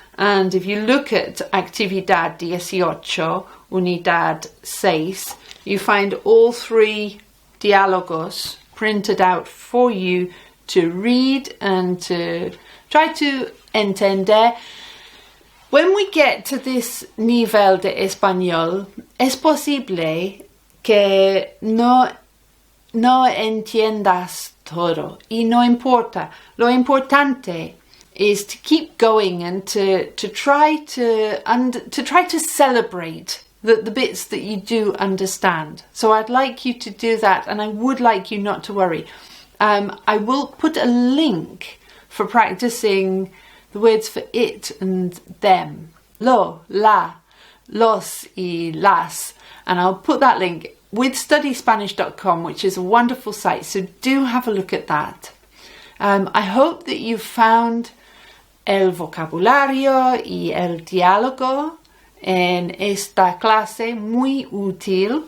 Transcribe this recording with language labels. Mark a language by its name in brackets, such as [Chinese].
[English] And if you look at Actividad 18, Unidad 6, you find all 3 diálogos printed out for you to read and to try to entender. When we get to this [Spanish] nivel de español, es posible que no entiendas todo, y no importa. Lo importante [English] is to keep going and to try to celebrate the bits that you do understand. So I'd like you to do that, and I would like you not to worry. I will put a link for practicing the words for it and them. [Spanish] Lo, la, los y las. [English] And I'll put that link with studyspanish.com, which is a wonderful site. So do have a look at that. I hope that you've found [Spanish] el vocabulario y el diálogo en esta clase muy útil.